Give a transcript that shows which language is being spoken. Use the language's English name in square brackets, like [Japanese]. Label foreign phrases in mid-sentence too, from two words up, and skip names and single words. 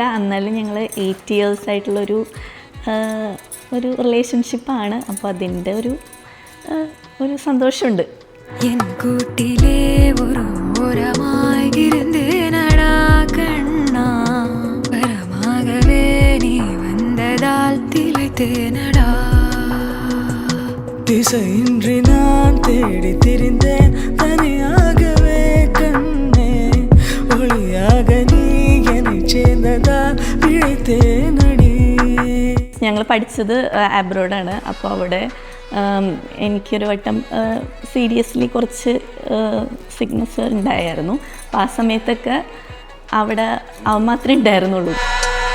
[Malayalam] എന്നാലും ഞങ്ങൾ 8 years ആയിട്ടുള്ളൊരു ഒരു റിലേഷൻഷിപ്പാണ്. അപ്പോൾ അതിൻ്റെ ഒരു സന്തോഷമുണ്ട്. [Tamil] திசையின்றி நான் தேடி திரிந்தேன் தனியாகவே கண்ணே ஒளியாக நீ என்னை சேர்ந்ததால் பிழைத்தேனடி. [Malayalam] ഞങ്ങൾ പഠിച്ചത് അബ്രോഡാണ്. അപ്പോൾ അവിടെ എനിക്കൊരു വട്ടം സീരിയസ്ലി കുറച്ച് സിക്നസ് ഉണ്ടായിരുന്നു. അപ്പോൾ ആ സമയത്തൊക്കെ അവിടെ അവൻ മാത്രമേ ഉണ്ടായിരുന്നുള്ളൂ.